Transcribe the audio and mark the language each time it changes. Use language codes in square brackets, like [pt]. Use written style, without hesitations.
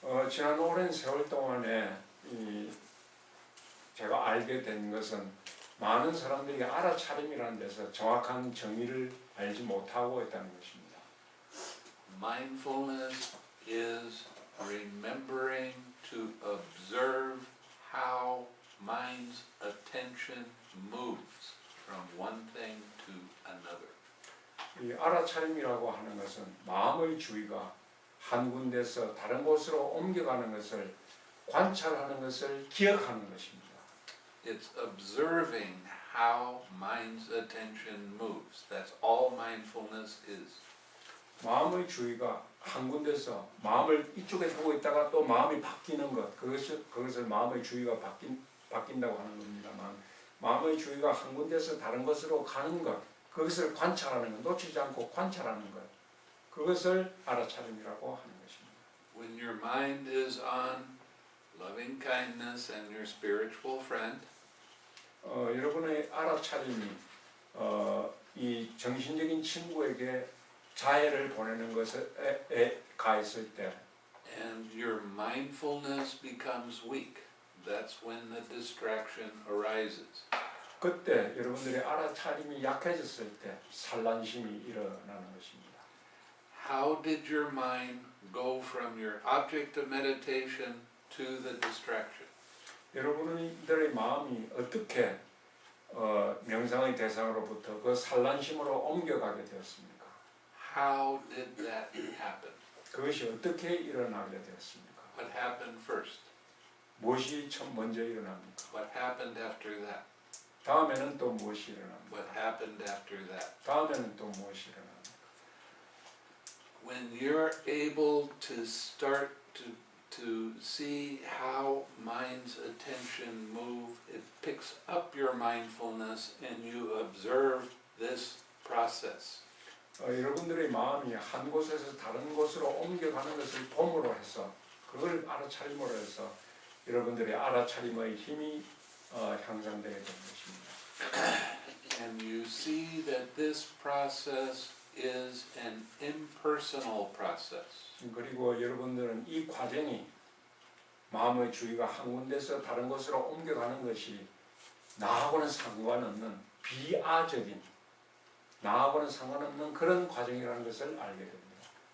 [ko] 지난 오랜 세월 동안에 제가 알게 된 것은 많은 사람들이 알아차림이라는 데서 정확한 정의를 알지 못하고 있다는 것입니다. [en] Mindfulness is remembering to observe how mind's attention moves from one thing to another. [ko] 이 알아차림이라고 하는 것은 마음의 주의가 한 군데서 다른 곳으로 옮겨가는 것을 관찰하는 것을 기억하는 것입니다. [en] It's observing how mind's attention moves. That's all mindfulness is. [ko] 마음의 주의가 한 군데서 마음을 이쪽에 두고 있다가 또 마음이 바뀌는 것, 그것을 마음의 주의가 바뀐다고 하는 겁니다만, 마음의 주의가 한 군데서 다른 곳으로 가는 것, 그것을 관찰하는 것, 놓치지 않고 관찰하는 것, 그것을 알아차림이라고 하는 것입니다. [en] When your mind is on loving kindness and your spiritual friend. [ko] 여러분의 알아차림이 이 정신적인 친구에게 자해를 보내는 것에 가했을 때 [en] And your mindfulness becomes weak. That's when the distraction arises. [ko] 그때 여러분들의 알아차림이 약해졌을 때 산란심이 일어나는 것입니다. [en] How did your mind go from your object of meditation to the distraction? [ko] 여러분들의 마음이 어떻게 명상의 대상으로부터 그 산란심으로 옮겨가게 되었습니까? [en] How did that happen? [ko] 그것이 어떻게 일어나게 되었습니까? [en] What happened first? [ko] 무엇이 먼저 일어납니까? [en] What happened after that? [ko] 다음에는 또 무엇이 일어납니까? [en] What happened after that? [ko] 다음에는 또 무엇이 일어납니까? [en] When you're able to start to see how mind's attention move, it picks up your mindfulness and you observe this process. [ko] 여러분들의 마음이 한 곳에서 다른 곳으로 옮겨가는 것을 봄으로 해서 그걸 알아차림으로 해서 여러분들의 알아차림의 힘이 향상되게 되는 것입니다. [en] And you see that this process is an impersonal process. [ko] 그리고 여러분들은 이 과정이 마음의 주의가 한 군데서 다른 곳으로 옮겨가는 것이 나하고는 상관없는 비아적인 나하고는 상관없는 그런 과정이라는 것을 알게 됩니다.